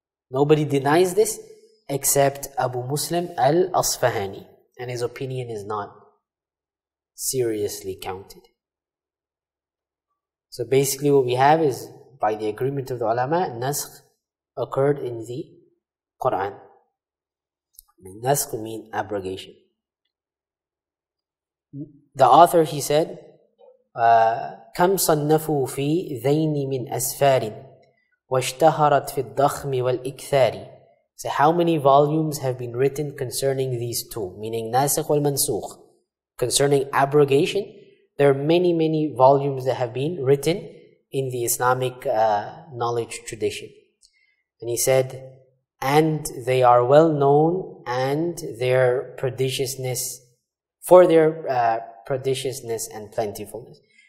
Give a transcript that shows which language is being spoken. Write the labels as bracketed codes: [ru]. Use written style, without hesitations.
[en] Nobody denies this except Abu Muslim al-Asfahani, and his opinion is not seriously counted. So basically what we have is, by the agreement of the ulama, naskh occurred in the Qur'an. Naskh would mean abrogation. The author, he said, [ar] كم صنفوا في ذين من أسفار واشتهرت في الضخم والإكثار. [en] So how many volumes have been written concerning these two, meaning nasikh wal mansukh, concerning abrogation there are many volumes that have been written in the Islamic knowledge tradition. And he said, and they are well known and their perniciousness, for their perniciousness and plentifulness.